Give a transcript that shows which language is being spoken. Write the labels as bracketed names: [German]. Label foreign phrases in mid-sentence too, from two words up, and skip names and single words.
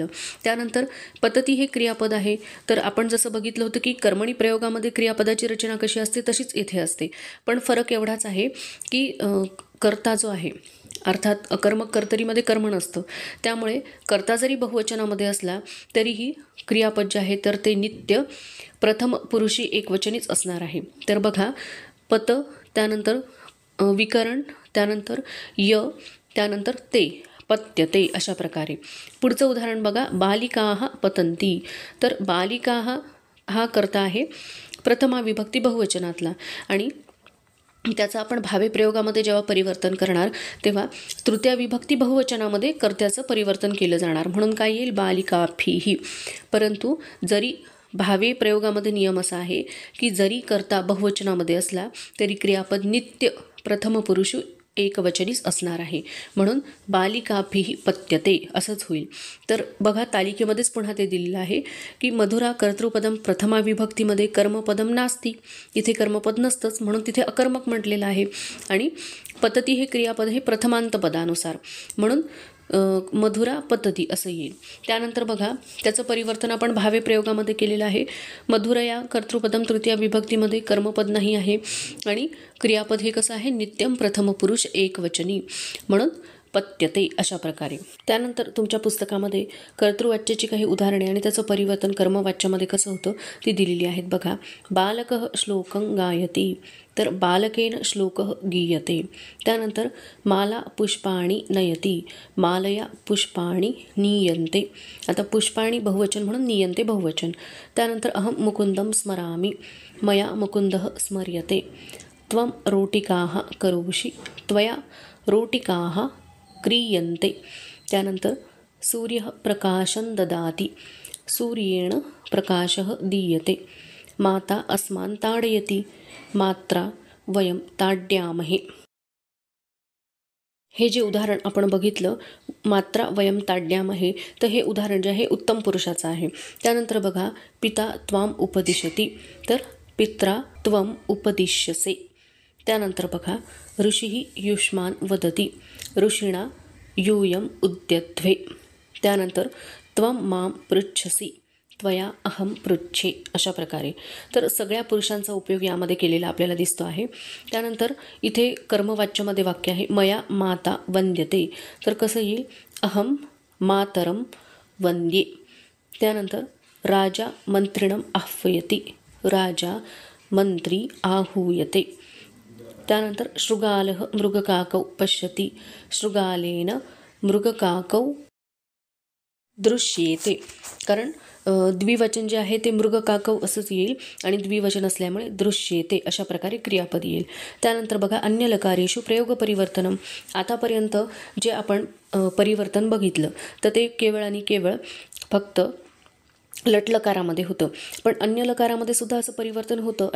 [Marathi] त्यानंतर पतती हे क्रियापद आहे, तर आपण जसं बघितलं होतं की कर्मणी प्रयोगामध्ये क्रियापदाची रचना कशी असते तशीच इथे असते, पण फरक एवढाच आहे की कर्ता जो आहे अर्थात अकर्मक कर्तरीमध्ये कर्म नसतं, त्यामुळे कर्ता जरी बहुवचनामध्ये असला तरीही क्रियापद जे आहे तर ते नित्य प्रथम पुरुषी एकवचनीच असणार आहे. तर बघा पत, त्यानंतर विकरण, त्यानंतर य, त्यानंतर ते, पत्यते अशा प्रकारे. पुढचं उदाहरण बघा. [Sanskrit] बालिकाः पतन्ति. [Marathi] तर बालिकाः हा कर्ता आहे प्रथमा विभक्ती बहुवचनातला, आणि त्याचं आपण भावे प्रयोगामध्ये जेव्हा परिवर्तन करणार तेव्हा तृतीय विभक्ती बहुवचनामध्ये कर्त्याचं परिवर्तन केलं जाणार, म्हणून काय येईल बालिकाभिः. परंतु जरी भावे प्रयोगामध्ये नियम असा आहे की जरी कर्ता बहुवचनामध्ये असला तरी क्रियापद नित्य प्रथम पुरुष एकवचनीच असणार आहे. म्हणून [Sanskrit] बालिकाभिः पत्यते [Marathi] असंच होईल. तर बघा तालिकेमध्येच पुन्हा ते दिलेलं आहे की मधुरा कर्तृपदम प्रथमा विभक्तीमध्ये [Sanskrit] कर्मपदम नास्ती, [Marathi] इथे कर्मपद नसतंच म्हणून तिथे अकर्मक म्हटलेलं आहे. आणि पतती हे क्रियापद हे प्रथमांत पदानुसार म्हणून [Sanskrit] मधुरा पतती [Marathi] असं येईल. त्यानंतर बघा त्याचं परिवर्तन आपण भावे प्रयोगामध्ये केलेलं आहे. मधुरा या कर्तृपदम तृतीया विभक्तीमध्ये कर्मपद नाही आहे आणि क्रियापद हे कसं आहे नित्यम प्रथम पुरुष एकवचनी म्हणून पत्यते अशा प्रकारे. त्यानंतर तुमच्या पुस्तकामध्ये कर्तृवाच्याची काही उदाहरणे आणि त्याचं परिवर्तन कर्मवाच्यामध्ये कसं होतं ती दिलेली आहेत. [Sanskrit] बघा बालकः श्लोकं गायति, तर बालकेन श्लोकः गीयते. त्यानंतर माला पुष्पाणि नयति, मालया पुष्पाणि नीयन्ते. आता पुष्पाणि [Marathi] बहुवचन म्हणून [Sanskrit] नीयन्ते बहुवचन. त्यानंतर अहं मुकुंदं स्मरामि, मया मुकुंदः स्मर्यते. त्वं रोटिकाः करोषि, त्वया रोटिकाः क्रियन्ते. त्यानंतर सूर्यः प्रकाशं ददाति, सूर्येण प्रकाशः दीयते. माता अस्मान् ताडयति, मात्रा वयं ताड्यामहे. [Marathi] हे जे उदाहरण आपण बघितलं [Sanskrit] मात्रा वयं ताड्यामहे, [Marathi] तर हे उदाहरण जे आहे उत्तम पुरुषाचं आहे. त्यानंतर बघा [Sanskrit] पिता त्वाम उपदिशति, तर पित्रा त्वम उपदिश्यसे. [Marathi] त्यानंतर बघा [Sanskrit] ऋषिः युष्मान् वदति, ऋषिणा यूयम् उद्यध्वे. त्यानंतर त्वं मां पृच्छसि, त्वया अहं पृच्छे [Marathi] अशा प्रकारे. तर सगळ्या पुरुषांचा उपयोग यामध्ये केलेला आपल्याला दिसतो आहे. त्यानंतर इथे कर्मवाच्यामध्ये वाक्य आहे [Sanskrit] मया माता वंद्यते, [Marathi] तर कसं येईल [Sanskrit] अहं मातरं वंद्ये. त्यानंतर राजा मंत्रिणं आह्वयति, राजा मंत्री आहूयते. त्यानंतर शृगालः मृगकाकौ पश्यति, शृगालेन मृगकाकौ दृश्येते. [Marathi] कारण द्विवचन जे आहे ते मृगकाकौ असंच येईल आणि द्विवचन असल्यामुळे दृश्येते अशा प्रकारे क्रियापद येईल. त्यानंतर बघा [Sanskrit] अन्य लकारेषु प्रयोग परिवर्तनम. [Marathi] आतापर्यंत जे आपण परिवर्तन बघितलं तर ते केवळ आणि केवळ फक्त लटलकारामध्ये होतं, पण अन्य लकारामध्ये सुद्धा असं परिवर्तन होतं.